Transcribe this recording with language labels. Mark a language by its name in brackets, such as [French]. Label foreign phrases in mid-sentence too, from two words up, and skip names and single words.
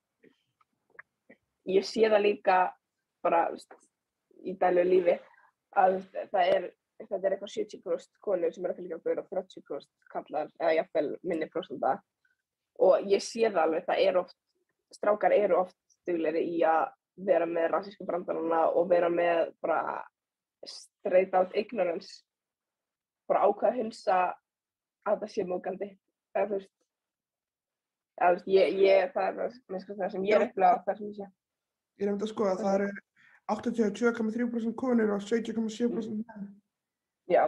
[Icelandic] ég sé það líka bara í daglegu lífi að þetta er eitthvað 70% konur sem eru að fylgja okkur og 30% kallar eða jafnvel minni prósenta og ég sé það alveg, strákar eru oft duglegri í að vera með rasísku brandarana og vera með bara [English] straight out ignorance, [Icelandic] bara ákveða að hunsa að það sé móðgandi. Það þú veist, það er það sem ég er upplegað á þessum sé. Ég nefndi að skoða að það eru 82,3% konur og 17,7% menn. Já.